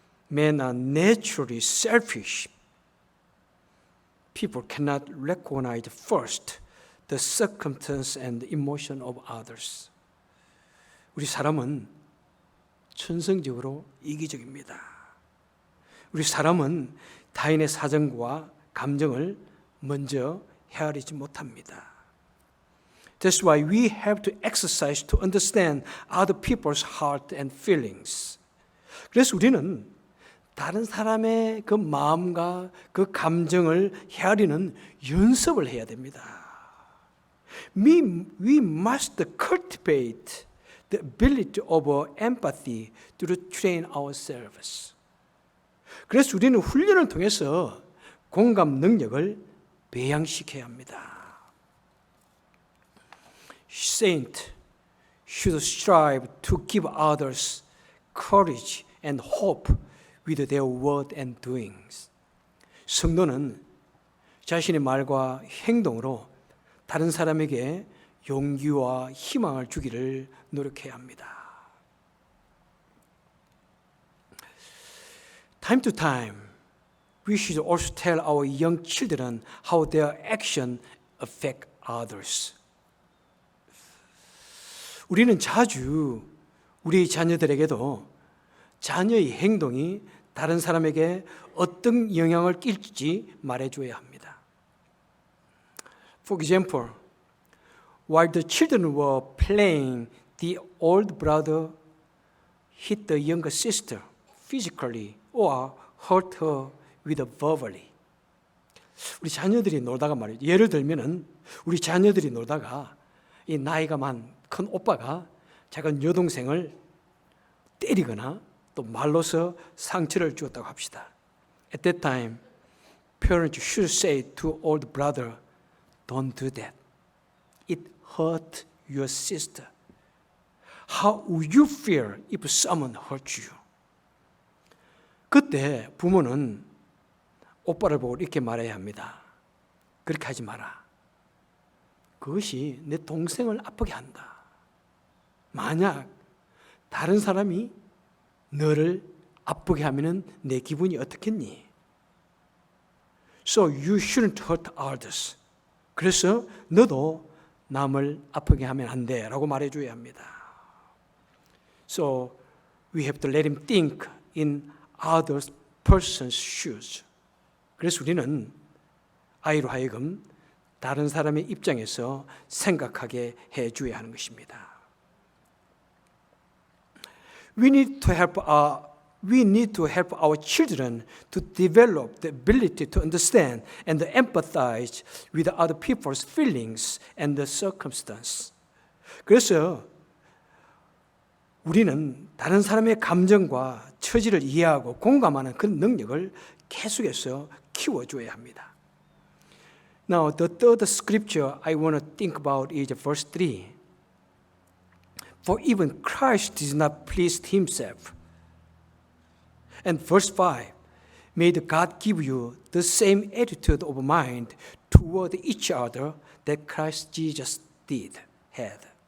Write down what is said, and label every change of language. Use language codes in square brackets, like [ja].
[en] Men are naturally selfish. People cannot recognize first the circumstance and emotion of others. [ko] 우리 사람은 천성적으로 이기적입니다. 우리 사람은 타인의 사정과 감정을 먼저 헤아리지 못합니다. [en] That's why we have to exercise to understand other people's heart and feelings. [ko] 그래서 우리는 다른 사람의 그 마음과 그 감정을 헤아리는 연습을 해야 됩니다. [en] We must cultivate the ability of empathy to train ourselves. [ko] 그래서 우리는 훈련을 통해서 공감 능력을 배양시켜야 합니다. [en] Saints should strive to give others courage and hope with their word and doings. [ko] 성도는 자신의 말과 행동으로 다른 사람에게 용기와 희망을 주기를 노력해야 합니다. [en] Time to time, we should also tell our young children how their action affect others. [ko] 우리는 자주 우리 자녀들에게도 자녀의 행동이 다른 사람에게 어떤 영향을 끼칠지 말해줘야 합니다. [en] For example, while the children were playing, the old brother hit the younger sister physically or hurt her with verbally. [ko] 우리 자녀들이 놀다가 말이죠. 예를 들면은 우리 자녀들이 놀다가 이 나이가 많은 큰 오빠가 작은 여동생을 때리거나 또 말로서 상처를 주었다고 합시다. [en] At that time, parents should say to old brother, "Don't do that. It hurt your sister. How would you feel if someone hurt you?" [ko] 그때 부모는 오빠를 보고 이렇게 말해야 합니다. 그렇게 하지 마라. 그것이 내 동생을 아프게 한다. 만약 다른 사람이 너를 아프게 하면 내 기분이 어떻겠니? [en] So you shouldn't hurt others. [ko] 그래서 너도 남을 아프게 하면 안 돼 라고 말해줘야 합니다. [en] So we have to let him think in other person's shoes. [ko] 그래서 우리는 아이로 하여금 다른 사람의 입장에서 생각하게 해줘야 하는 것입니다. [en] We need to help our children to develop the ability to understand and empathize with other people's feelings and the circumstance. [ko] 그래서 우리는 다른 사람의 감정과 처지를 이해하고 공감하는 그 능력을 계속해서 키워줘야 합니다. [en] Now, the third scripture I want to think about is verse 3. For even Christ did not please himself. And verse 5. May God give you the same attitude of mind toward each other that Christ Jesus had.